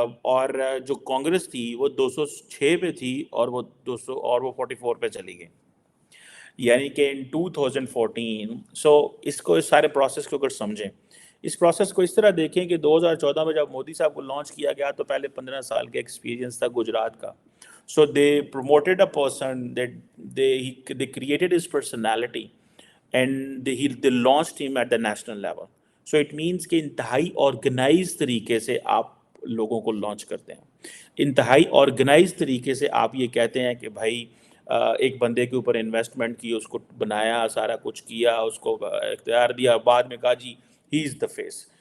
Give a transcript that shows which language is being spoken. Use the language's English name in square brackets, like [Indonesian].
[Urdu] اور جو کانگریس تھی وہ 206 پہ تھی، اور وہ 44 پہ چلی گئی. یعنی کہ ان 2014. اس کو اس سارے پروسیس کو اگر سمجھیں، اس پروسیس کو اس طرح دیکھیں کہ 2014 میں جب مودی صاحب کو لانچ کیا گیا تو پہلے 15 سال کے ایکسپیرینس تھا گجرات کا. [English] they promoted a person that they created his personality and they launched him at the national level. So it means [Urdu] کہ انتہائی آرگنائز طریقے سے آپ لوگوں کو لانچ کرتے ہیں، انتہائی آرگنائز طریقے سے آپ یہ کہتے ہیں کہ بھائی ایک بندے کے اوپر انویسٹمنٹ کی، اس کو بنایا، سارا کچھ کیا، اس کو اختیار دیا، بعد میں کہا جی [English] He is the face.